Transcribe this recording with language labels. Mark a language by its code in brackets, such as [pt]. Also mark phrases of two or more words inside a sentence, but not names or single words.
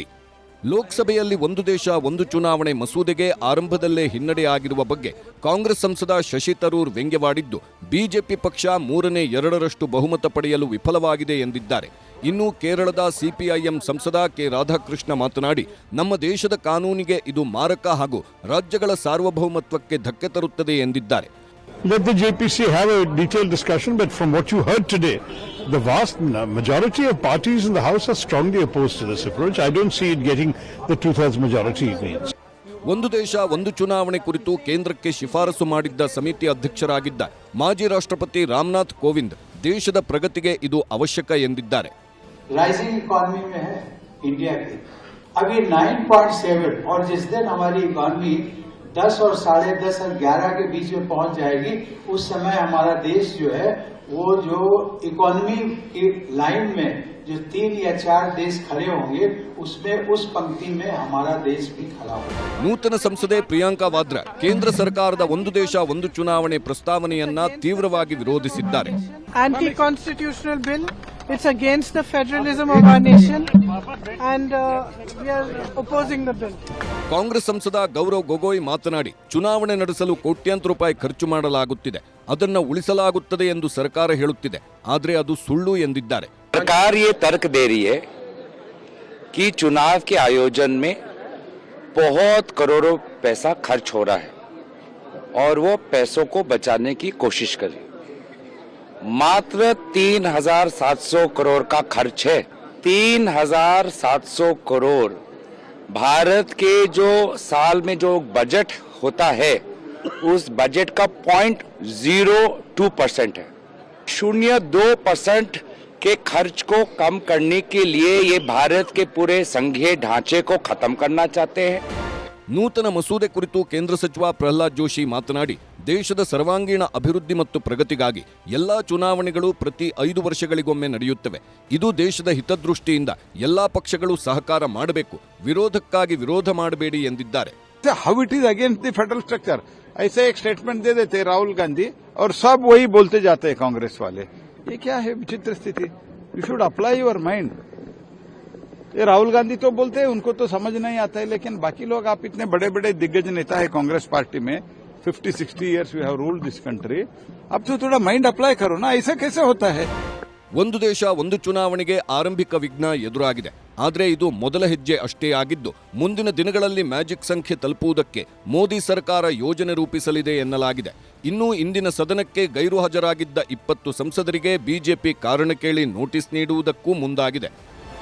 [kn] ಲೋಕಸಭೆಯಲ್ಲಿ ಒಂದು ದೇಶ ಒಂದು ಚುನಾವಣೆ ಮಸೂದೆಗೆ ಆರಂಭದಲ್ಲೇ ಹಿನ್ನಡೆ ಆಗಿರುವ ಬಗ್ಗೆ ಕಾಂಗ್ರೆಸ್ ಸಂಸದ ಶಶಿ ತರೂರ್ ವ್ಯಂಗ್ಯವಾಡಿದ್ದು ಬಿಜೆಪಿ ಪಕ್ಷ 3/2 ಬಹುಮತ ಪಡೆಯಲು ವಿಫಲವಾಗಿದೆ ಎಂದಿದ್ದಾರೆ. ಇನ್ನು ಕೇರಳದ ಸಿಪಿಐಎಂ ಸಂಸದ ಕೆ ರಾಧಾಕೃಷ್ಣ ಮಾತನಾಡಿ, ನಮ್ಮ ದೇಶದ ಕಾನೂನಿಗೆ ಇದು ಮಾರಕ ಹಾಗೂ ರಾಜ್ಯಗಳ ಸಾರ್ವಭೌಮತ್ವಕ್ಕೆ ಧಕ್ಕೆ ತರುತ್ತದೆ ಎಂದಿದ್ದಾರೆ. [en] Let the JPC have a detailed discussion, but from what you heard today, the vast majority of parties in the House are strongly opposed to this approach. I don't see it getting the 2/3 majority it needs. [kn] ಒಂದು ದೇಶ ಒಂದು ಚುನಾವಣೆ ಕುರಿತು ಕೇಂದ್ರಕ್ಕೆ ಶಿಫಾರಸು ಮಾಡಿದ್ದ ಸಮಿತಿ ಅಧ್ಯಕ್ಷರಾಗಿದ್ದ ಮಾಜಿ ರಾಷ್ಟ್ರಪತಿ ರಾಮನಾಥ್ ಕೋವಿಂದ್ ದೇಶದ ಪ್ರಗತಿಗೆ ಇದು ಅವಶ್ಯಕ ಎಂದಿದ್ದಾರೆ. [en] rising economy [hi] में है इंडिया की, अभी 9.7 और जिस दिन हमारी इकोनॉमी 10 और 10.5 और 11 के बीच में पहुंच जाएगी, उस समय हमारा देश जो है वो जो इकोनॉमी की लाइन में जो 3 या 4 देश खड़े होंगे उसमें उस पंक्ति में हमारा देश भी खड़ा होगा. [kn] ನೂತನ ಸಂಸದೆ ಪ್ರಿಯಾಂಕಾ ವಾದ್ರಾ ಕೇಂದ್ರ ಸರ್ಕಾರದ ಒಂದು ದೇಶ ಒಂದು ಚುನಾವಣೆ ಪ್ರಸ್ತಾವನೆಯನ್ನ ತೀವ್ರವಾಗಿ ವಿರೋಧಿಸಿದ್ದಾರೆ. [en] anti constitutional bill. It's against the federalism of our nation and we are opposing the bill. [kn] ಕಾಂಗ್ರೆಸ್ ಸಂಸದ ಗೌರವ್ ಗೊಗೋಯ್ ಮಾತನಾಡಿ, ಚುನಾವಣೆ ನಡೆಸಲು ಕೋಟ್ಯಾಂತರ ರೂಪಾಯಿ ಖರ್ಚು ಮಾಡಲಾಗುತ್ತಿದೆ, ಅದನ್ನ ಉಳಿಸಲಾಗುತ್ತದೆ ಎಂದು ಸರ್ಕಾರ ಹೇಳುತ್ತಿದೆ, ಆದರೆ ಅದು ಸುಳ್ಳು ಎಂದಿದ್ದಾರೆ. [hi] सरकार ये तर्क दे रही है कि चुनाव के आयोजन में बहुत करोड़ों पैसा खर्च हो रहा है और वो पैसों को बचाने की कोशिश कर रही है. मात्र 3,700 करोड़ का खर्च है. 3,700 करोड़ भारत के जो साल में जो बजट होता है उस बजट का 0.02% है. 0.2% के खर्च को कम करने के लिए ये भारत के पूरे संघीय ढांचे को खत्म करना चाहते हैं। [kn] ನೂತನ ಮಸೂದೆ ಕುರಿತು ಕೇಂದ್ರ ಸಚಿವ ಪ್ರಹ್ಲಾದ್ ಜೋಶಿ ಮಾತನಾಡಿ, ದೇಶದ ಸರ್ವಾಂಗೀಣ ಅಭಿವೃದ್ಧಿ ಮತ್ತು ಪ್ರಗತಿಗಾಗಿ ಎಲ್ಲಾ ಚುನಾವಣೆಗಳು ಪ್ರತಿ 5 ವರ್ಷಗಳಿಗೊಮ್ಮೆ ನಡೆಯುತ್ತವೆ. ಇದು ದೇಶದ ಹಿತದೃಷ್ಟಿಯಿಂದ ಎಲ್ಲಾ ಪಕ್ಷಗಳು ಸಹಕಾರ ಮಾಡಬೇಕು, ವಿರೋಧಕ್ಕಾಗಿ ವಿರೋಧ ಮಾಡಬೇಡಿ ಎಂದಿದ್ದಾರೆ. [en] how it is against the federal structure, [hi] ऐसे एक स्टेटमेंट दे देते राहुल गांधी और सब वही बोलते जाते हैं कांग्रेस वाले. ये क्या है विचित्र स्थिति? [en] you should apply your mind. [hi] ये राहुल गांधी तो बोलते हैं, उनको तो समझ नहीं आता है, लेकिन बाकी लोग, आप इतने बड़े बड़े दिग्गज नेता है कांग्रेस पार्टी में, 50-60 [en] years we have ruled this country. [hi] अब तो थोड़ा [en] mind apply [hi] करो ना, ऐसा कैसे होता है? [kn] ಒಂದು ದೇಶ ಒಂದು ಚುನಾವಣೆಗೆ ಆರಂಭಿಕ ವಿಘ್ನ ಎದುರಾಗಿದೆ. ಆದರೆ ಇದು ಮೊದಲ ಹೆಜ್ಜೆ ಅಷ್ಟೇ ಆಗಿದ್ದು, ಮುಂದಿನ ದಿನಗಳಲ್ಲಿ ಮ್ಯಾಜಿಕ್ ಸಂಖ್ಯೆ ತಲುಪುವುದಕ್ಕೆ ಮೋದಿ ಸರ್ಕಾರ ಯೋಜನೆ ರೂಪಿಸಲಿದೆ ಎನ್ನಲಾಗಿದೆ. ಇನ್ನು ಇಂದಿನ ಸದನಕ್ಕೆ ಗೈರು ಹಾಜರಾಗಿದ್ದ 20 ಸಂಸದರಿಗೆ ಬಿಜೆಪಿ ಕಾರಣ ಕೇಳಿ ನೋಟಿಸ್ ನೀಡುವುದಕ್ಕೂ ಮುಂದಾಗಿದೆ.